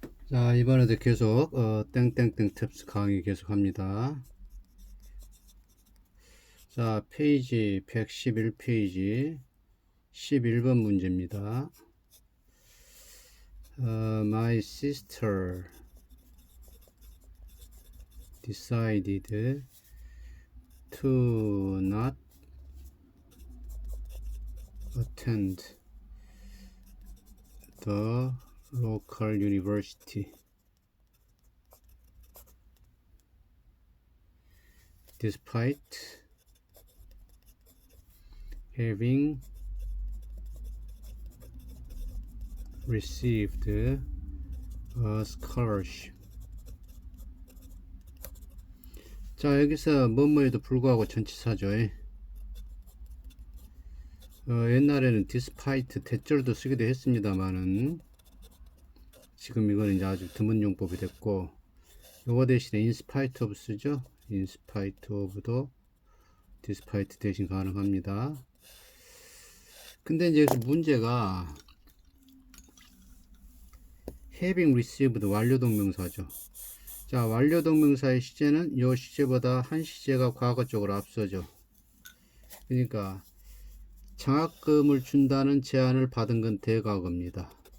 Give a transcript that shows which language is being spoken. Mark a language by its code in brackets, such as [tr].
[ko] 자, 이번에도 계속 땡땡땡 탭스 강의 계속합니다. 자, 페이지 111페이지 11번 문제입니다. [en] My sister decided to not attend the local university despite having received a scholarship. [ko] 자, 여기서 뭐뭐에도 불구하고 전치사죠. 옛날에는 despite 대절도 쓰기도 했습니다만은 지금 이거는 이제 아주 드문 용법이 됐고, 요거 대신에 [en] in spite of [ko] 쓰죠. [en] in spite of [ko] 도 despite 대신 가능합니다. 근데 이제 여기서 문제가 having received 완료동명사죠. 자, 완료동명사의 시제는 요 시제보다 한 시제가 과거 쪽으로 앞서죠. 그러니까 장학금을 준다는 제안을 받은 건 대과거입니다.